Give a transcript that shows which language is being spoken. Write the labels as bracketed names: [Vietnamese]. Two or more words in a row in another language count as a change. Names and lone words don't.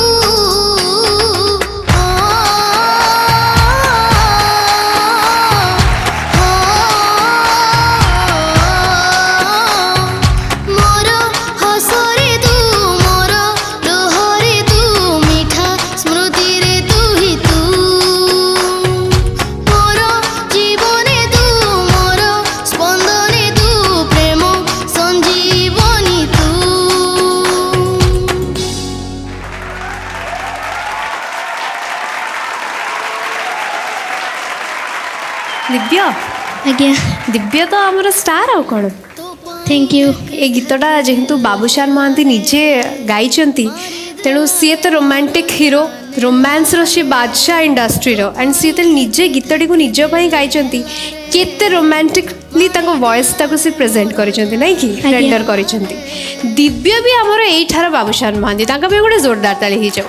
[Odia] ମୋର ହସରେ ତୁ ମୋର ଲୁହରେ ତୁ ମିଠା ସ୍ମୃତି ରେ ତୁ ହିଁ ତୁ ମୋର ଜୀବନେ ତୁ ମୋର ସ୍ପନ୍ଦନେ ତୁ ପ୍ରେମ ସଞ୍ଜୀବନୀ ତୁ ଦିବ୍ୟ ଆଜ୍ଞା ଦିବ୍ୟ ତ ଆମର ଷ୍ଟାର୍ ଆଉ କ'ଣ [English] Thank you [Odia] ଏ ଗୀତଟା ଯେହେତୁ ବାବୁଶାନ ମହାନ୍ତି ନିଜେ ଗାଇଛନ୍ତି ତେଣୁ ସିଏ ତ [English] romantic hero [Odia] ରୋମାନ୍ସର ସିଏ ବାଦଶାହ ଇଣ୍ଡଷ୍ଟ୍ରିର ଆଣ୍ଡ ସିଏ ଯେତେବେଳେ ନିଜେ ଗୀତଟିକୁ ନିଜ ପାଇଁ ଗାଇଛନ୍ତି କେତେ ରୋମାଣ୍ଟିକଲି ତାଙ୍କ ଭଏସ୍ ତାକୁ ସେ ପ୍ରେଜେଣ୍ଟ କରିଛନ୍ତି ନାଇଁ କି ରେଣ୍ଡର କରିଛନ୍ତି ଦିବ୍ୟ ବି ଆମର ଏଇଠାର ବାବୁଶାନ ମହାନ୍ତି ତାଙ୍କ ପାଇଁ ଗୋଟେ ଜୋରଦାର ତାଳି ହେଇଯାଉ